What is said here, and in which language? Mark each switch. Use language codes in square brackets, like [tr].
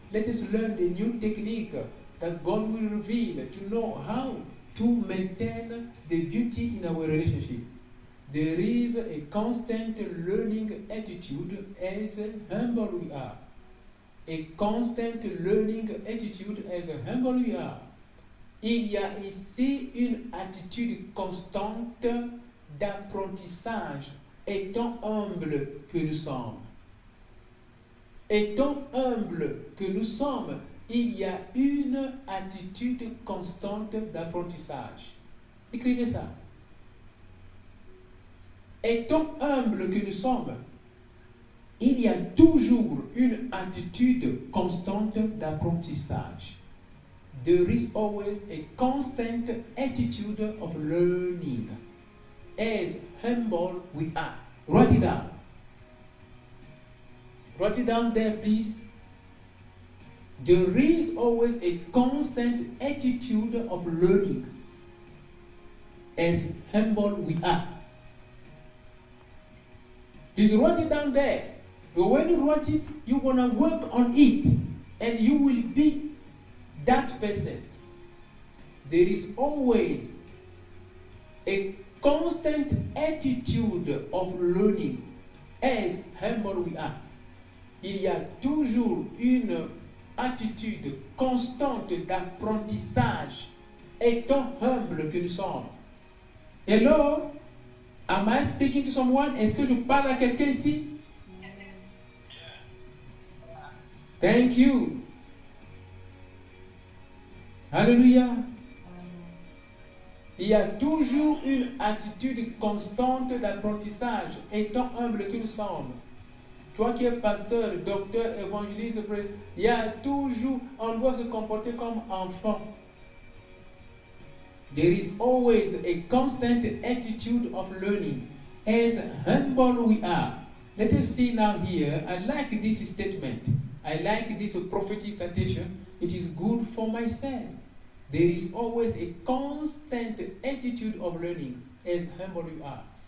[en] Let us learn the new technique that God will reveal to know how to maintain the beauty in our relationship. There is a constant learning attitude as humble we are. A constant learning attitude as humble we are. [fr] Il y a ici une attitude constante d'apprentissage, étant humble que nous sommes. Étant humble que nous sommes, il y a une attitude constante d'apprentissage. Écrivez ça. Étant humble que nous sommes, il y a toujours une attitude constante d'apprentissage. [en] There is always a constant attitude of learning. As humble we are. Write it down. Write it down there, please. There is always a constant attitude of learning. As humble we are. Just write it down there. But when you write it, you're going to work on it. And you will be that person. There is always a constant attitude of learning. As humble we are. [fr] Il y a toujours une attitude constante d'apprentissage, étant humble que nous sommes. [en] Hello? Am I speaking to someone? [fr] Est-ce que je parle à quelqu'un ici? [en] Thank you. [fr] Alléluia. Il y a toujours une attitude constante d'apprentissage, étant humble que nous sommes. Toi qui es pasteur, docteur, évangéliste, il y a toujours, on doit se comporter comme enfant. [en] There is always a constant attitude of learning. As humble we are. Let us see now here, I like this statement. I like this prophetic citation. It is good for myself. There is always a constant attitude of learning. As humble we are.